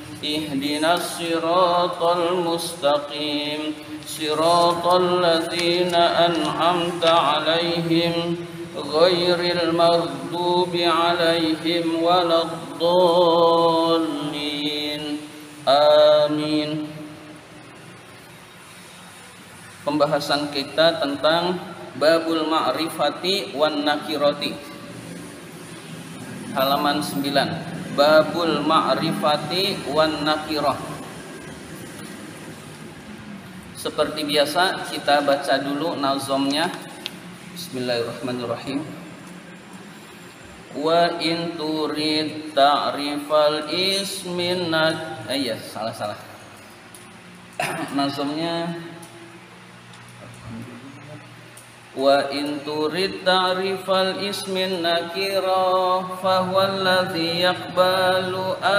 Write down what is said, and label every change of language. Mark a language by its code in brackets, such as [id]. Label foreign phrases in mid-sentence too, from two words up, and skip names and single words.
[ar] اهدنا الصراط المستقيم. صراط الذين أنعمت عليهم غير المغضوب عليهم ولا الضالين. Amin. [id] Pembahasan kita tentang Babul Ma'rifati wan Nakirati. Halaman 9. Babul Ma'rifati wan Nakirah. Seperti biasa kita baca dulu nazomnya. Bismillahirrahmanirrahim. [ar] وإن ترد تعريف الاسم صلة. Nazomnya وإن ترد تعريف الاسم نكرة فهو الذي يقبل